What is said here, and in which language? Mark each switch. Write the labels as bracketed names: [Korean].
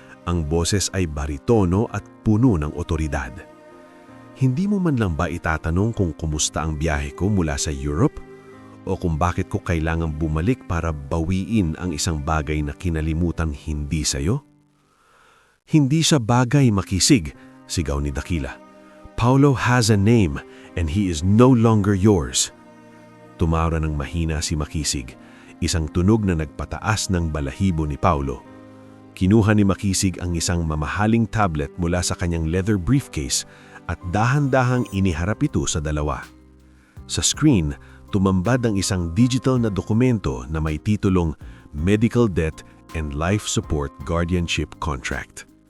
[Filipino] Ang boses ay baritono at puno ng otoridad. "Hindi mo man lang ba itatanong kung kumusta ang biyahe ko mula sa Europe? O kung bakit ko kailangang bumalik para bawiin ang isang bagay na kinalimutan hindi sa'yo?" "Hindi siya bagay, Makisig," sigaw ni Dakila. [English] "Paulo has a name and he is no longer yours." [Filipino] Tumawra ng mahina si Makisig, isang tunog na nagpataas ng balahibo ni Paulo. Kinuha ni Makisig ang isang mamahaling tablet mula sa kanyang leather briefcase at dahan-dahang iniharap ito sa dalawa. Sa screen, tumambad ang isang digital na dokumento na may titulong [English] Medical Debt and Life Support Guardianship Contract.